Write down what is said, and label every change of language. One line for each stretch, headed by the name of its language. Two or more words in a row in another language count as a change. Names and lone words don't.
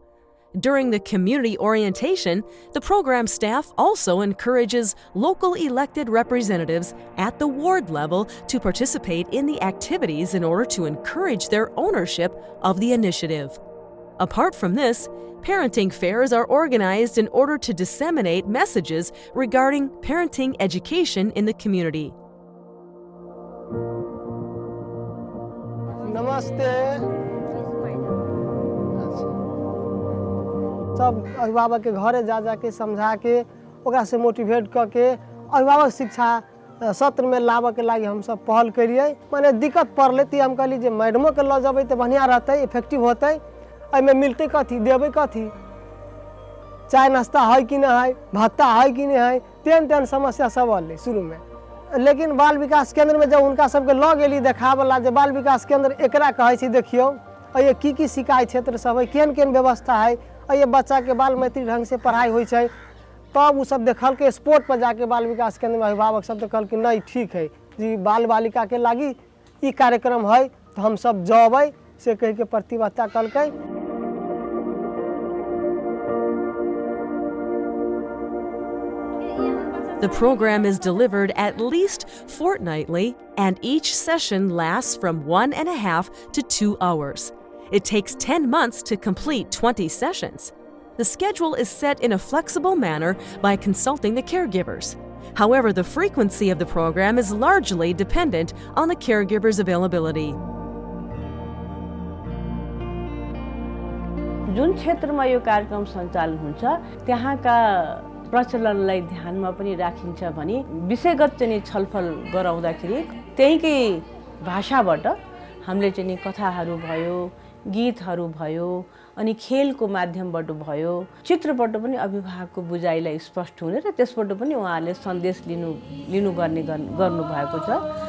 English: During the community orientation, the program staff also encourages local elected representatives at the ward level to participate in the activities in order to encourage their ownership of the initiative. Apart from this, parenting fairs are organized in order to disseminate messages regarding parenting education in the community.
Maithili: नमस्ते सब अभिभावक के घरे जा के समझा के ओकरा से मोटिवेट करके अभिभावक शिक्षा सत्र में लाबे के लागि हम सब पहल करिए माने दिक्कत पड़ले ती हम कहली जे मैडमो के ल जबै त बढ़िया रहतै इफेक्टिव होतै एहि में मिलतै कथी देबै कथी चाय नाश्ता है कि नहीं है भत्ता है कि नहीं है तेन समस्या सब अलै शुरू में लेकिन बाल विकास केंद्र में जब उनका सबके ल गेली देखावला जे बाल विकास केंद्र एकरा कहै छी देखियो ये की शिकायत क्षेत्र सब है केन केन व्यवस्था है ये बच्चा के बाल मैत्री ढंग से पढ़ाई होइ छै तब वो सब देखल के स्पोर्ट पर जाके बाल विकास केंद्र में अभिभावक सब देखल कि नहीं ठीक है जी बाल बालिका के लागी ई कार्यक्रम है तो हम सब जबै से कह के प्रतिबद्धता कलकै।
English: The program is delivered at least fortnightly, and each session lasts from 1.5 to 2 hours. It takes 10 months to complete 20 sessions. The schedule is set in a flexible manner by consulting the caregivers. However, the frequency of the program is largely dependent on the caregiver's availability.
Nepali: जुन क्षेत्रमा यो कार्यक्रम सञ्चालन हुन्छ त्यहाँका प्रचलनलाई ध्यानमा पनि राखिन्छ भने विषयगत चाहिँ छलफल गराउँदाखेरि त्यहीकै भाषाबाट हामीले चाहिँ कथाहरू भयो गीतहरू भयो अनि खेलको माध्यमबाट भयो चित्रबाट पनि अभिभावकको बुझाइलाई स्पष्ट हुने र त्यसबाट पनि उहाँहरूले सन्देश लिनु गर्नु भएको छ।